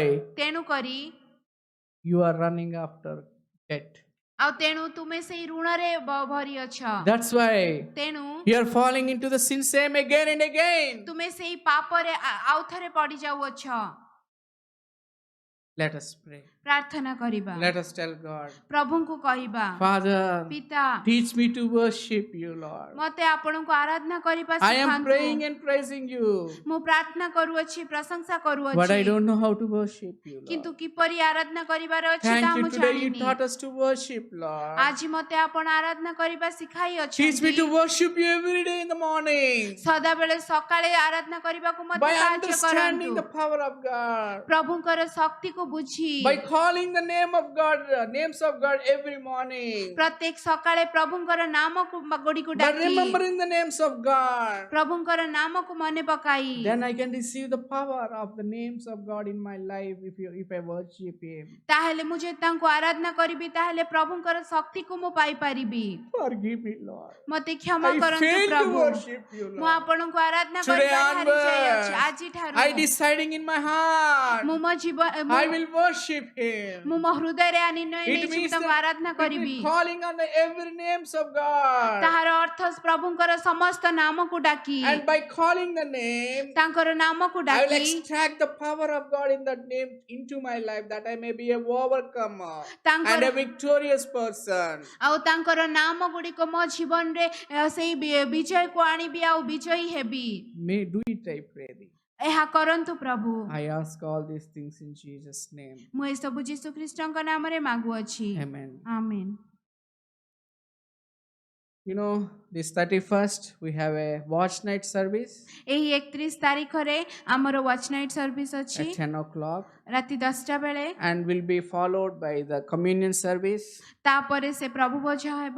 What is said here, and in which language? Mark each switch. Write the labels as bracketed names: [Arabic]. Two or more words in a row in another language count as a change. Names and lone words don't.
[Odia] ତେଣୁ କରି [English] you are running after debt. [Odia] ଆଉ ତେଣୁ ତୁମେ ସେଇ ଋଣରେ ଭରି ଅଛ। [English] That's why [Odia] ତେଣୁ [English] you are falling into the sin same again and again. [Odia] ତୁମେ ସେଇ ପାପରେ ଆଉ ଥରେ ପଡି ଯାଉଅଛ। [English] Let us pray. [Odia] ପ୍ରାର୍ଥନା କରିବା, [English] Let us tell God, [Odia] ପ୍ରଭୁଙ୍କୁ କହିବା, [English] Father, [Odia] ପିତା [English] teach me to worship you, Lord. [Odia] ମତେ ଆପଣଙ୍କୁ ଆରାଧନା କରିବା [English] I am praying [Odia] ଶିଖାନ୍ତୁ। [English] and praising you, [Odia] ମୁଁ ପ୍ରାର୍ଥନା କରୁଅଛି, ପ୍ରଶଂସା [English] but I [Odia] କରୁଅଛି, [English] don't know how to worship you, [Odia] କିନ୍ତୁ [English] Lord. [Odia] କିପରି ଆରାଧନା କରିବାର ଅଛି ତାହା [English] Thank you [Odia] ମୁଁ [English] today you [Odia] ଜାଣିନି। [English] taught us to worship, Lord. [Odia] ଆଜି ମତେ ଆପଣ ଆରାଧନା କରିବା ଶିଖାଇ [English] Teach me [Odia] ଅଛନ୍ତି। [English] to worship you every day in the morning [Odia] ସଦାବେଳେ ସକାଳେ ଆରାଧନା କରିବାକୁ ମତେ [English] by [Odia] ସାହାଯ୍ୟ [English] understanding [Odia] କରନ୍ତୁ। [English] the power of God. [Odia] ପ୍ରଭୁଙ୍କର ଶକ୍ତିକୁ ବୁଝି [English] by calling the name of God, names of God every morning, [Odia] ପ୍ରତ୍ୟେକ ସକାଳେ ପ୍ରଭୁଙ୍କର ନାମକୁ ଗୁଡ଼ିକୁ [English] by [Odia] ଡାକି [English] remembering the names of God, [Odia] ପ୍ରଭୁଙ୍କର ନାମକୁ ମନେ ପକାଇ [English] then I can receive the power of the names of God in my life if I worship Him. [Odia] ତାହେଲେ ମୁଁ ଯଦି ତାଙ୍କୁ ଆରାଧନା କରିବି ତାହେଲେ ପ୍ରଭୁଙ୍କର ଶକ୍ତିକୁ ମୁଁ ପାଇପାରିବି। [English] Forgive me, Lord. [Odia] ମୋତେ କ୍ଷମା [English] I [Odia] କରନ୍ତୁ [English] failed to [Odia] ପ୍ରଭୁ, [English] worship you, [Odia] ମୁଁ [English] Lord. [Odia] ଆପଣଙ୍କୁ ଆରାଧନା [English] Today [Odia] କରିବାରେ ହାରି ଯାଇଅଛି। [English] onwards, [Odia] ଆଜିଠାରୁ [English] I deciding in my heart, [Odia] ମୁଁ ମୋ ଜୀବନ [English] I will worship Him. [Odia] ମୁଁ ମୋ ହୃଦୟରେ ନିର୍ଣ୍ଣୟ [English] It [Odia] ନେଇଛି ମୁଁ [English] means [Odia] ତାଙ୍କୁ ଆରାଧନା [English] that it [Odia] କରିବି। [English] means calling on the every names of God. [Odia] ତାହାର ଅର୍ଥ ପ୍ରଭୁଙ୍କର ସମସ୍ତ ନାମକୁ ଡାକି [English] And by calling the name, [Odia] ତାଙ୍କର ନାମକୁ [English] I will [Odia] ଡାକି [English] extract the power of God in that name into my life, that I may be a overcomer and [Odia] ତାଙ୍କର [English] a victorious person. [Odia] ଆଉ ତାଙ୍କର ନାମ ଗୁଡ଼ିକ ମୋ ଜୀବନରେ ସେଇ ବିଜୟକୁ ଆଣିବି ଆଉ ବିଜୟୀ ହେବି। [English] May do it, I pray thee. [Odia] ଏହା କରନ୍ତୁ ପ୍ରଭୁ। [English] I ask all these things in Jesus' name. [Odia] ମୁଁ ଏସବୁ ଯୀଶୁ ଖ୍ରୀଷ୍ଟଙ୍କ ନାମରେ ମାଗୁଅଛି। [English] Amen. [Odia] ଆମେନ୍। [English] You know, this 31st, we have a watch night service [Odia] ଏହି 31 ତାରିଖରେ ଆମର [English] watch night service [Odia] ଅଛି [English] at 10 o'clock [Odia] ରାତି 10ଟା ବେଳେ। [English] and will be followed by the communion service [Odia] ତାପରେ ସେ ପ୍ରଭୁ ଭୋଜ ହେବ,